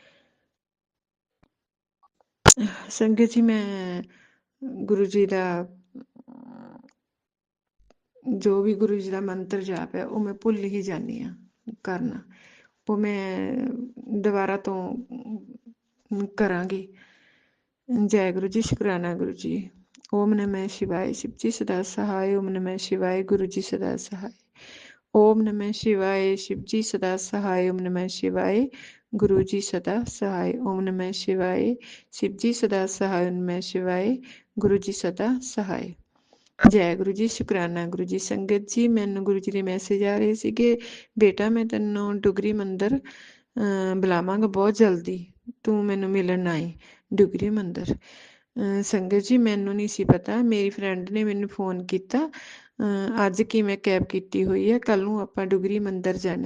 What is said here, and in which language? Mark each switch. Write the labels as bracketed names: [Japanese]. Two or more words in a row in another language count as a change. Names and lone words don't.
[Punjabi] ਸੰਗਤ ਜੀ ਮੈਂ ਗੁਰੂ ਜੀ ਦਾ ਜੋ ਵੀ ਗੁਰੂ ਜੀ ਦਾ ਮੰਤਰ ਜਾਪ ਹੈ ਉਹ ਮੈਂ ਭੁੱਲ ਹੀ ਜਾਂਦੀ ਹਾਂ ਕਰਨਾ। ਉਹ ਮੈਂ ਦੁਬਾਰਾ ਤੋਂ ਕਰਾਂਗੀ। ਜੈ ਗੁਰੂ ਜੀ, ਸ਼ੁਕਰਾਨਾ ਗੁਰੂ ਜੀ। [Hindi] ओम नमः शिवाय, शिव जी सदा सहाय। ओम नमः शिवाय, गुरु जी सदा सहाय। ओम नमः शिवाय, शिव जी सदा सहाय। ओम नमः शिवाय, गुरु जी सदा सहाय। ओम नमः शिवाय, शिव जी सदा सहाय। ओम नमः शिवाय, गुरु जी सदा सहाय। [Punjabi] ਜੈ ਗੁਰੂ ਜੀ, ਸ਼ੁਕਰਾਨਾ ਗੁਰੂ ਜੀ। ਸੰਗਤ ਜੀ ਮੈਨੂੰ ਗੁਰੂ ਜੀ ਦੇ ਮੈਸੇਜ ਆ ਰਹੇ ਸੀਗੇ, ਬੇਟਾ ਮੈਂ ਤੈਨੂੰ ਡੁਗਰੀ ਮੰਦਰ ਬੁਲਾਵਾਂਗਾ ਬਹੁਤ ਜਲਦੀ, ਤੂੰ ਮੈਨੂੰ ਮਿਲਣ ਆਈ ਡੁਗਰੀ ਮੰਦਰ। ਸੰਗਤ ਜੀ ਮੈਨੂੰ ਨਹੀਂ ਸੀ ਪਤਾ, ਮੇਰੀ ਫਰੈਂਡ ਨੇ ਮੈਨੂੰ ਫੋਨ ਕੀਤਾ ਅੱਜ ਕੀ ਮੈਂ ਕੈਬ ਕੀਤੀ ਹੋਈ ਹੈ, ਕੱਲ ਨੂੰ ਆਪਾਂ ਡੁਗਰੀ ਮੰਦਰ ਜਾਣਾ।